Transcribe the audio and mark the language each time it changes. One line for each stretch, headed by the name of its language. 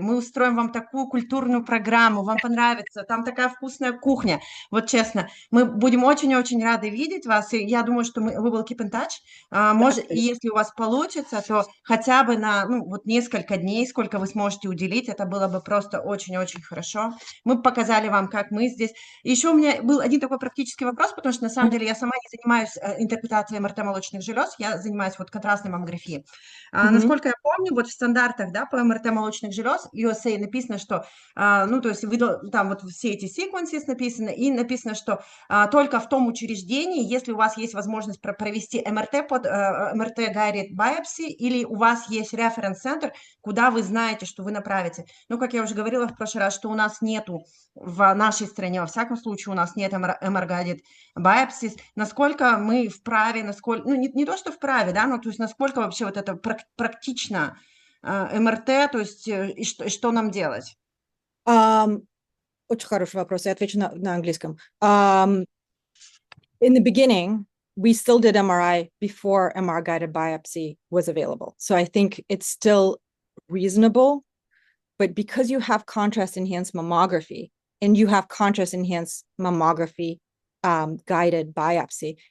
Russian: Мы устроим вам такую культурную программу. Вам понравится. Там такая вкусная кухня. Вот честно, мы будем очень-очень рады видеть вас. И я думаю, что
English: we will keep in touch.
Russian: Может, и если у вас получится, то хотя бы на вот несколько дней, сколько вы сможете уделить, это было бы просто очень-очень хорошо. Мы показали вам, как мы здесь. Еще у меня был один такой практический вопрос, потому что на самом деле я сама не занимаюсь интерпретацией МРТ молочных желез, я занимаюсь вот контрастной маммографией. Насколько я помню, вот в стандартах, да, по МРТ молочных желез USA написано, что, то есть там вот все эти sequences написаны, и написано, что только в том учреждении, если у вас есть возможность провести МРТ под МРТ guided biopsy, или у вас есть референс-центр, куда вы знаете, что вы направите. Ну, как я уже говорила в прошлый раз, что у нас нету в нашей стране, во всяком случае, у нас нет MR-guided biopsies, насколько мы вправе, насколько, не то, что вправе, да, но то есть насколько вообще вот это практично МРТ, то есть и что нам делать? Очень хороший вопрос, я отвечу на английском.
English: In the beginning, we still did MRI before MR-guided biopsy was available. So I think it's still reasonable, but because you have contrast-enhanced mammography and you have contrast-enhanced mammography guided biopsy,